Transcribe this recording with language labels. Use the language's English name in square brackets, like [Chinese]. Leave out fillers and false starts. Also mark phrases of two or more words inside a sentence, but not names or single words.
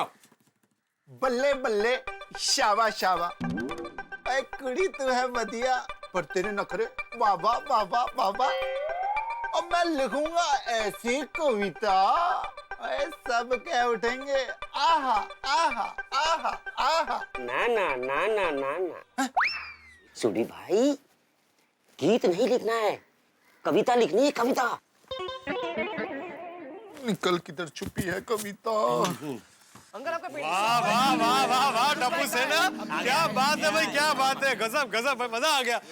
[Hindi] बल्ले बल्ले शाबा शाबा, ऐ कुड़ी तू है बढ़िया पर तेरे नखरे बाबा बाबा बाबा। अब मैं लिखूंगा ऐसी कविता ऐ सब कह उठेंगे आहा आहा आहा आहा। ना ना ना ना ना ना सुडी भाई, गीत नहीं लिखना है, कविता लिखनी है, कविता। निकल किधर छुपी है कविता। अंकल आपका पेट। वाह वाह वाह वाह वाह टप्पू सेना, क्या बात है भाई, क्या बात है, गजब गजब, मजा आ गया।